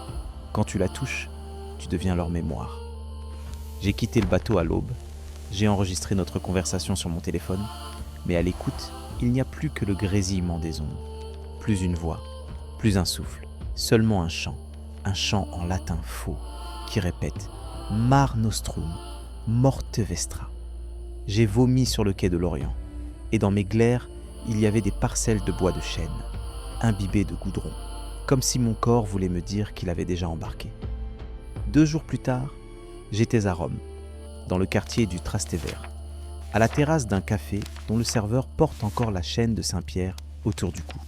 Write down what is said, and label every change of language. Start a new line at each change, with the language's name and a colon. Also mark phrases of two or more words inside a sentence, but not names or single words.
French: Quand tu la touches, tu deviens leur mémoire. J'ai quitté le bateau à l'aube, j'ai enregistré notre conversation sur mon téléphone, mais à l'écoute, il n'y a plus que le grésillement des ondes. Plus une voix, plus un souffle, seulement un chant en latin faux, qui répète «
Latin: Mar nostrum, morte vestra ».
French: J'ai vomi sur le quai de l'Orient, et dans mes glaires, il y avait des parcelles de bois de chêne, imbibées de goudron, comme si mon corps voulait me dire qu'il avait déjà embarqué. 2 jours plus tard, j'étais à Rome, dans le quartier du Trastevere, à la terrasse d'un café dont le serveur porte encore la chaîne de Saint-Pierre autour du cou.